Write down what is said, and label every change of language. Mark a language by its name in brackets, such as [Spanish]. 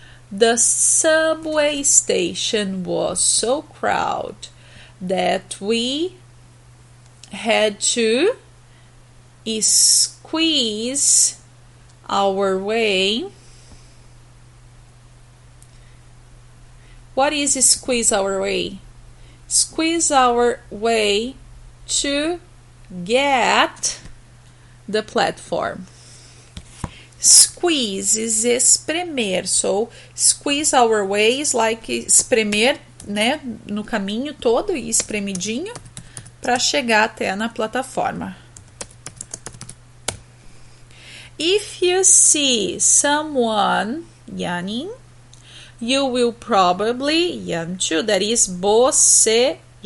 [English] The subway station was so crowded that we had to squeeze our way. What is squeeze our way? Squeeze our way to get the platform. Squeeze is espremer. So, squeeze our way is like [Portuguese] espremer, né, no caminho todo e espremidinho para chegar até na plataforma. [English] If you see someone yawning, you will probably yawn too. That is bocejar.